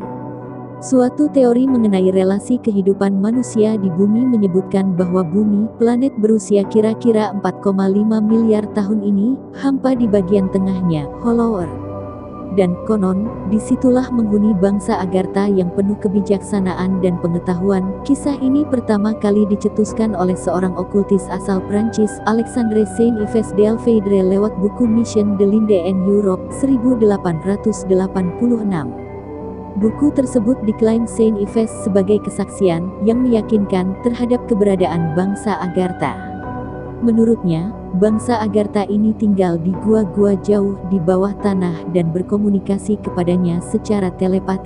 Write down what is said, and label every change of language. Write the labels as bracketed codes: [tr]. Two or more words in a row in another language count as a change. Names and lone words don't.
[id] Suatu teori mengenai relasi kehidupan manusia di bumi menyebutkan bahwa bumi, planet berusia kira-kira 4,5 miliar tahun ini, hampa di bagian tengahnya, [en] Hollow Earth. [id] Dan konon, disitulah menghuni bangsa Agartha yang penuh kebijaksanaan dan pengetahuan. Kisah ini pertama kali dicetuskan oleh seorang okultis asal Prancis, Alexandre Saint-Yves Delphiedre lewat buku Mission de l'Inde en Europe, 1886. Buku tersebut diklaim Saint-Yves sebagai kesaksian yang meyakinkan terhadap keberadaan bangsa Agartha. Menurutnya, bangsa Agartha ini tinggal di gua-gua jauh di bawah tanah dan berkomunikasi kepadanya secara telepatik.